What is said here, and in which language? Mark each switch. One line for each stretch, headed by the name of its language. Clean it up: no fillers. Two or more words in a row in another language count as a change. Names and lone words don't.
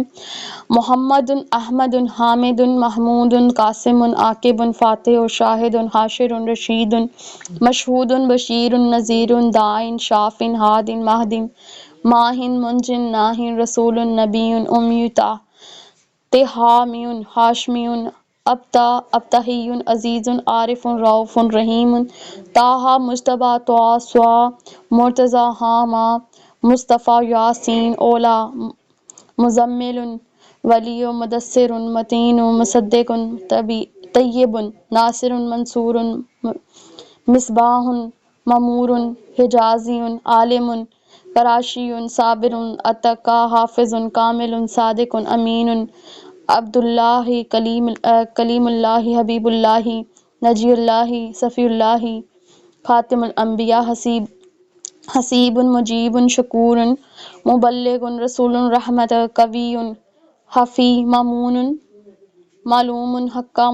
Arabic: محمد احمد حامد محمود قاسم عاقب فاتح شاہد حاشر رشید مشہود بشیر نذیر داع شاف ہاد مہد ماہ منجن ناہ رسول نبی امی تحامی ہاشمی ابتہی عزیز عارف رؤوف رحیم طٰہٰ مجتبیٰ طٰہٰ صٰ مرتضیٰ حامہ مصطفیٰ یاسین اولیٰ مزمل ولی مدثر متین مصدق طیب ناصر منصور مصباح ممور حجازی عالم کراشی صابر اتقیٰ حافظ کامل صادق امین عبد اللہ کلیم اللہ حبیب اللہ نجی اللہ صفی اللہ خاتم الانبیاء حسیب مجیب شکور مبلغ رسول رحمت قوی حفی مامون معلوم حقہ